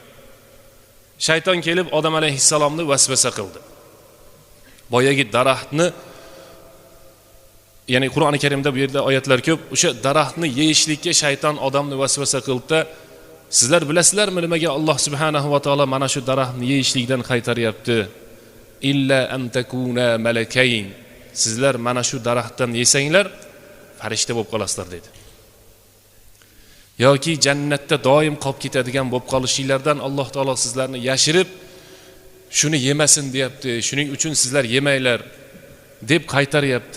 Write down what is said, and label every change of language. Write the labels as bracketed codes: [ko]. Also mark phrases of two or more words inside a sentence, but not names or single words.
[uz] Shayton kelib Odam alayhissalomni vasvasa qildi. Boyagi daraxtni, ya'ni Qur'oni Karimda bu yerda oyatlar ko'p, o'sha daraxtni yeyishlikka shayton odamni vasvasa qildi. Sizlar bilasizlarmi nimaga Alloh [ar] سبحانه وتعالى [uz] mana shu daraxtni yeyishlikdan qaytaryapti? [ar] إلا أن تكونا ملكين. [uz] Sizlar mana shu daraxtdan yesanglar, farishta bo'lib qolasizlar dedi. Yoki jannatda doim qolib ketadigan bo'lib qolishinglardan Alloh taolo sizlarni yashirib, shuni yemasin deyapti. Shuning uchun sizlar yemanglar deb qaytaryapti.